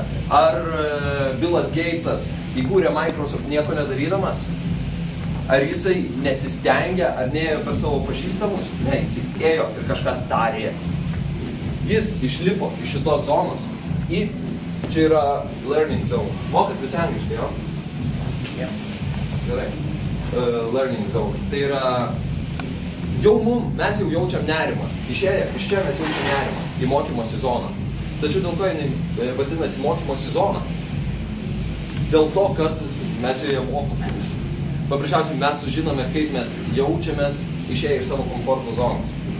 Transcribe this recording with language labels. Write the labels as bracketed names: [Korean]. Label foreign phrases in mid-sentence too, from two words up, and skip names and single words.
[Lithuanian] Ar Billas Gatesas įkūrė Microsoft nieko nedarydamas? Ar jisai nesistengia, ar neėjo per savo pažįstamus? Ne, jisai ėjo ir kažką darė. Jis išlipo iš šitos zonos į, čia yra [English] learning zone. [Lithuanian] Mokat visi angliškai, jo? Yeah. Gerai. [English] Learning zone. [Lithuanian] Tai yra, mes jau jaučiam nerimą. Išėję, iš čia mes jaučiam nerimą į mokymosi zoną. Tačiau dėl ko jinai vadinasi mokymosi zona? Dėl to, kad mes joje mokomės. Paprasčiausiai mes sužinome, kaip mes jaučiamės išėję iš savo komforto zonos.